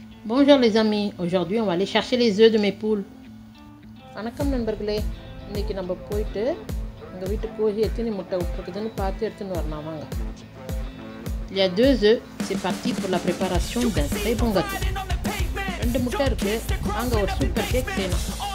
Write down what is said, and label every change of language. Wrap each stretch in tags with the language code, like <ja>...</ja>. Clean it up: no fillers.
<fr>Bonjour les amis, aujourd'hui on va aller chercher les œufs de mes poules.</fr> <ta>வணக்கம் நண்பர்களே, இன்னைக்கு நம்ம போயிட்டு எங்கள் வீட்டு கோழி எத்தனை முட்டை விட்டுருக்குதுன்னு பார்த்து எடுத்துன்னு வரலாம் வாங்க.</ta> <fr>Il y a 2 œufs, c'est parti pour la préparation d'un très bon gâteau.</fr> <ta>2 முட்டை இருக்கு, வாங்க ஒரு சூப்பர் கேக் செய்யலாம்.</ta>